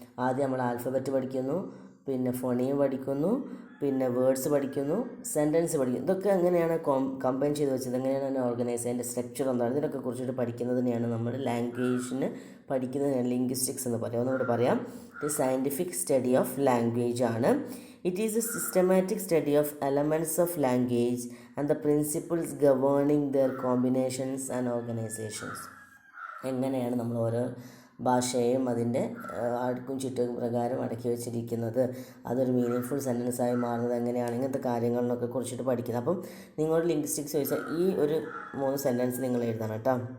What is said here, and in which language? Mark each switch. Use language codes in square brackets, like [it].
[ml] ആദ്യം നമ്മൾ ആൽഫബറ്റ് പഠിക്കുന്നു, പിന്നെ ഫോണീം പഠിക്കുന്നു, പിന്നെ വേർഡ്സ് പഠിക്കുന്നു, സെൻറ്റൻസ് പഠിക്കുന്നു. ഇതൊക്കെ എങ്ങനെയാണ് കമ്പൈൻ ചെയ്ത് വെച്ചത്, എങ്ങനെയാണ് അതിനെ ഓർഗനൈസ്, അതിൻ്റെ സ്ട്രക്ചർ എന്താണ്, ഇതിനൊക്കെ കുറിച്ചിട്ട് പഠിക്കുന്നതിനെയാണ് നമ്മൾ ലാംഗ്വേജിന് പഠിക്കുന്നതിനാണ് ലിംഗ്വിസ്റ്റിക്സ് എന്ന് പറയാം. ഒന്നുകൂടെ പറയാം, ഇത് [en] scientific study of language [ml] ആണ്. [en] It is a systematic study of elements of language and the principles governing their combinations and organizations. [ml] എങ്ങനെയാണ് നമ്മൾ ഓരോ ഭാഷയെയും അതിൻ്റെ അടുക്കും ചുറ്റും പ്രകാരം അടക്കി വെച്ചിരിക്കുന്നത്, അതൊരു മീനിങ് സെൻറ്റൻസായി മാറുന്നത് എങ്ങനെയാണ്, ഇങ്ങനത്തെ കാര്യങ്ങളിലൊക്കെ കുറിച്ചിട്ട് പഠിക്കുന്നത്. അപ്പം നിങ്ങളോട് ലിംഗ്വിസ്റ്റിക്സ് ചോദിച്ചാൽ ഈ ഒരു 3 സെൻറ്റൻസ് നിങ്ങൾ എഴുതണം കേട്ടോ.